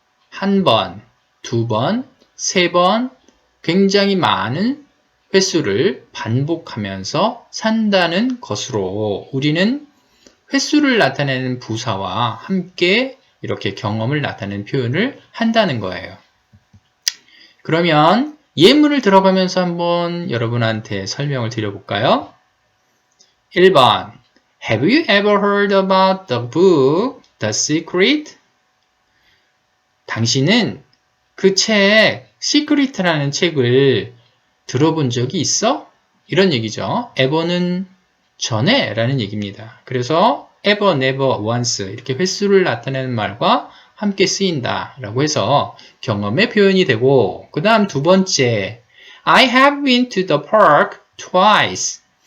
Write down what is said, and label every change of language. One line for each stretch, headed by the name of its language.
Korean: 한 번, 두 번, 세 번, 굉장히 많은 횟수를 반복하면서 산다는 것으로 우리는 횟수를 나타내는 부사와 함께 이렇게 경험을 나타내는 표현을 한다는 거예요. 그러면 예문을 들어가면서 한번 여러분한테 설명을 드려볼까요?
English: 1번 Have you ever heard about the book The Secret?
Korean: 당신은 그 책 Secret라는 책을 들어본 적이 있어? 이런 얘기죠. ever는 전에 라는 얘기입니다. 그래서 ever, never, once 이렇게 횟수를 나타내는 말과 함께 쓰인다 라고 해서 경험의 표현이 되고 그 다음 두 번째
English: I have been to the park twice.